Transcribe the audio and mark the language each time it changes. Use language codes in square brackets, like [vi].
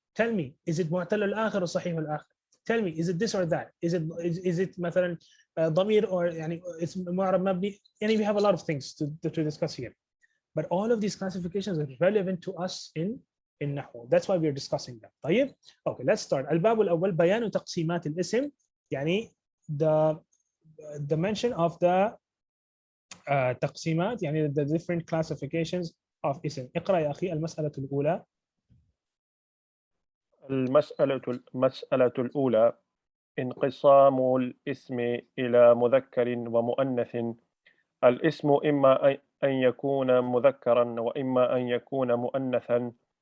[en] Tell me, is it mu'tal al-akhir or sahih al-akhir? Tell me, is it this or that? Is it مثلا ضمير or it's mu'rab mabni? We have a lot of things to discuss here. But all of these classifications are relevant to us in Nahw. That's why we're discussing them. طيب? Okay, let's start. [ar] الباب الأول بيان تقسيمات الاسم. [en] The mention of the تقسيمات, the different classifications of اسم. [ar] اقرأ يا أخي المسألة الأولى. المسألة الأولى انقسام الاسم إلى مذكر ومؤنث. الاسم إما أن يكون مذكرا وإما أن يكون مؤنثا.